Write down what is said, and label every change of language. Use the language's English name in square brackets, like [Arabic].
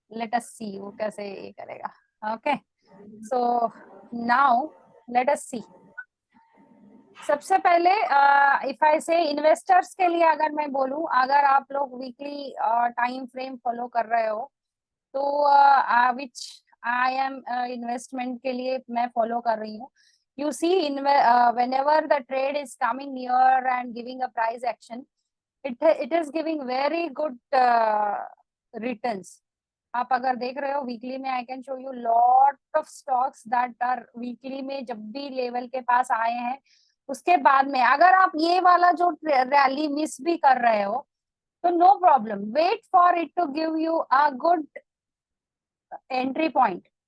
[English] let us see [Hindi] वो कैसे ये करेगा। [English] Okay, so now let us see. [Hindi] सबसे पहले [English] if I say [Hindi] इन्वेस्टर्स के लिए अगर मैं बोलूं, अगर आप लोग वीकली टाइम फ्रेम फॉलो कर रहे हो तो [English] which I am [Hindi] इन्वेस्टमेंट के लिए मैं फॉलो कर रही हूँ। [English] You see whenever the trade is coming near and giving a price action, it is giving very good returns. [Hindi] आप अगर देख रहे हो वीकली में, [English] I can show you lot of stocks that are [Hindi] weekly में जब भी लेवल के पास आए हैं उसके बाद में अगर आप ये वाला जो रैली मिस भी कर रहे हो तो [English] No problem, wait for it to give you a good entry point.